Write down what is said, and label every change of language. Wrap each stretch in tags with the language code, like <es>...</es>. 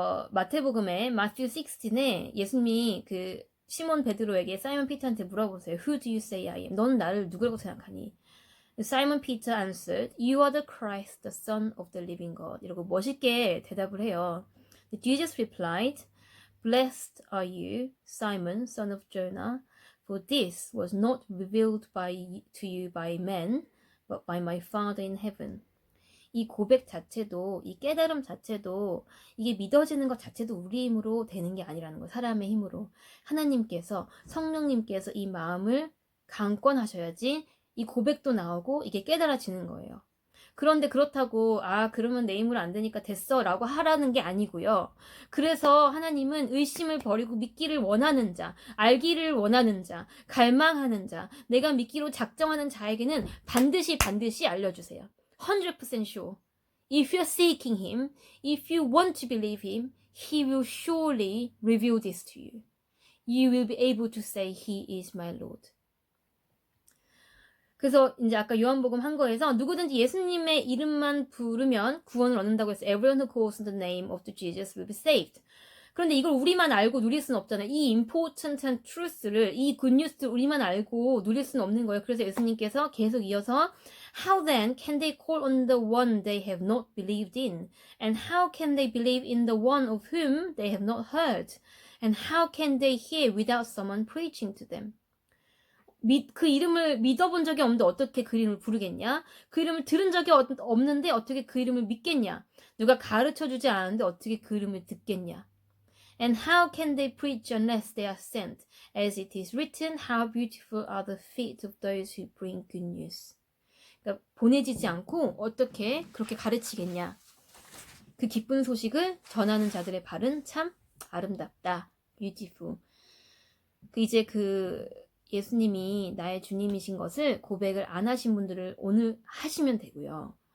<ko>마태복음의 Matthew 16에 예수님이 그 시몬 베드로에게 사이먼 피터한테 물어보세요.</ko> <en>Who do you say I am?</en> <ko>넌 나를 누구라고 생각하니?</ko> <en>Simon Peter answered, You are the Christ, the Son of the living God.</en> <ko>이러고 멋있게 대답을 해요.</ko> <en>Jesus replied, Blessed are you, Simon, son of Jonah, for this was not revealed to you by men, but by my Father in heaven.</en> <ko>이 고백 자체도, 이 깨달음 자체도, 이게 믿어지는 것 자체도 우리 힘으로 되는 게 아니라는 거예요. 사람의 힘으로. 하나님께서, 성령님께서 이 마음을 강권하셔야지 이 고백도 나오고 이게 깨달아지는 거예요. 그런데 그렇다고 그러면 내 힘으로 안 되니까 됐어 라고 하라는 게 아니고요. 그래서 하나님은 의심을 버리고 믿기를 원하는 자, 알기를 원하는 자, 갈망하는 자, 내가 믿기로 작정하는 자에게는 반드시 알려주세요.</ko> <en>100% sure. If you're seeking him, if you want to believe him, he will surely reveal this to you. You will be able to say he is my Lord.</en> <ko>그래서 이제 아까 요한복음 한 거에서 누구든지 예수님의 이름만 부르면 구원을 얻는다고 해서</ko> <en>everyone who calls on the name of the Jesus will be saved.</en> <ko>그런데 이걸 우리만 알고 누릴 수는 없잖아요. 이 important한 truth를, 이 good news를 우리만 알고 누릴 수는 없는 거예요. 그래서 예수님께서 계속 이어서</ko> <en>How then can they call on the one they have not believed in? And how can they believe in the one of whom they have not heard? And how can they hear without someone preaching to them?</en> <ko>그 이름을 믿어본 적이 없는데 어떻게 그 이름을 부르겠냐? 그 이름을 들은 적이 없는데 어떻게 그 이름을 믿겠냐? 누가 가르쳐주지 않았는데 어떻게 그 이름을 듣겠냐?</ko> <en>And how can they preach unless they are sent? As it is written, how beautiful are the feet of those who bring good news.</en> <ko>그러니까 보내지지 않고 어떻게 그렇게 가르치겠냐? 그 기쁜 소식을 전하는 자들의 발은 참 아름답다.</ko> <en>beautiful.</en> <ko>이제 예수님이 나의 주님이신 것을 고백을 안 하신 분들을 오늘 하시면 되고요.</ko>